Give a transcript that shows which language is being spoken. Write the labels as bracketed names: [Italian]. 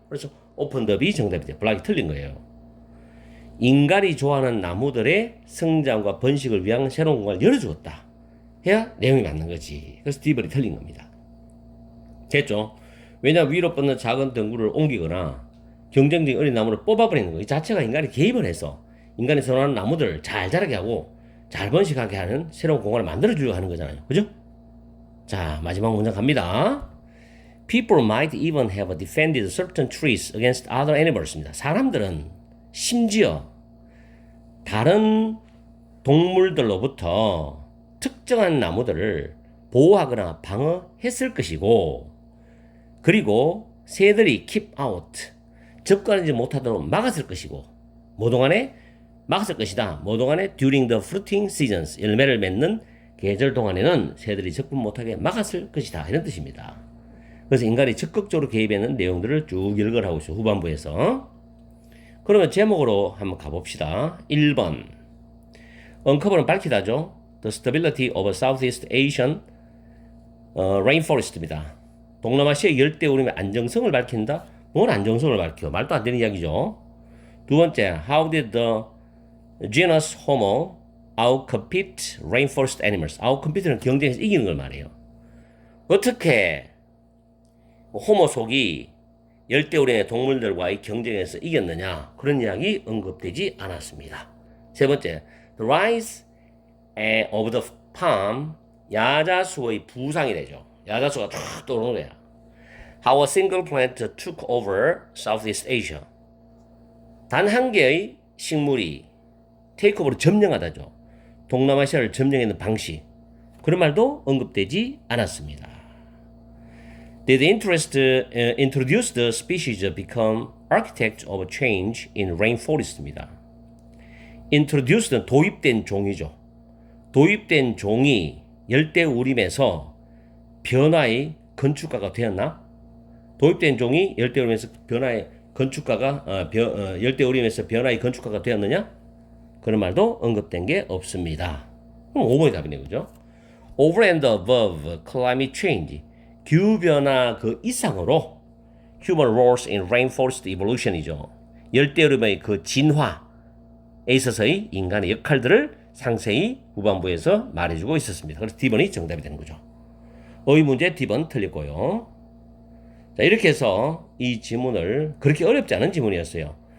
[Korean] 그래서 오픈더비 정답이 돼요. 블락이 틀린 거예요. 인간이 좋아하는 나무들의 성장과 번식을 위한 새로운 공간을 열어주었다 해야 내용이 맞는 거지. 그래서 D번이 틀린 겁니다. 됐죠? 왜냐하면 위로 뻗는 작은 덩굴을 옮기거나 경쟁적인 어린 나무를 뽑아버리는 거 이 자체가 인간이 개입을 해서 인간이 선호하는 나무들을 잘 자라게 하고 잘 번식하게 하는 새로운 공간을 만들어주려고 하는 거잖아요. 그죠? 자, 마지막 문장 갑니다. [English] People might even have defended certain trees against other animals입니다. [Korean] 사람들은 심지어 다른 동물들로부터 특정한 나무들을 보호하거나 방어했을 것이고, 그리고 새들이 [English] keep out, [Korean] 접근하지 못하도록 막았을 것이고, 뭐 동안에 막았을 것이다. 뭐 동안에 [English] during the fruiting seasons, [Korean] 열매를 맺는 계절 동안에는 새들이 접근 못하게 막았을 것이다. 이런 뜻입니다. 그래서 인간이 적극적으로 개입하는 내용들을 쭉 열거를 하고 있어요. 후반부에서. 그러면 제목으로 한번 가봅시다. 1번. uncover는 밝히다죠. [English] The stability of Southeast Asian rainforest입니다. [Korean] 동남아시아 열대우림의 안정성을 밝힌다? 뭘 안정성을 밝혀? 말도 안 되는 이야기죠. 두 번째, [English] how did the genus Homo outcompete rainforest animals? [Korean] outcompete는 경쟁에서 이기는 걸 말해요. 어떻게 호모 속이 열대우림의 동물들과의 경쟁에서 이겼느냐? 그런 이야기 언급되지 않았습니다. 세 번째, [English] the rise of the palm, [Korean] 야자수의 부상이 되죠. 야자수가 탁 떠오르는 거야. [English] How a single plant took over Southeast Asia. [Korean] 단 한 개의 식물이 테이크오버로 점령하다죠. 동남아시아를 점령하는 방식. 그런 말도 언급되지 않았습니다. [English] Did interest introduce the species become architect of change in rainforest입니다. [Korean] introduce는 도입된 종이죠. 도입된 종이 열대우림에서 변화의 건축가가 되었나? 도입된 종이 열대우림에서 변화의 건축가가 열대우림에서 변화의 건축가가 되었느냐? 그런 말도 언급된 게 없습니다. 그럼 5번이 답이네요. 그죠? [English] Over and above climate change, [Korean] 기후변화 그 이상으로 [English] human roles in rainforest evolution이죠. [Korean] 열대우림의 그 진화에 있어서의 인간의 역할들을 상세히 후반부에서 말해주고 있었습니다. 그래서 D번이 정답이 되는 거죠. 어휘문제 D번 틀렸고요. 자, 이렇게 해서 이 지문을 그렇게 어렵지 않은 지문이었어요.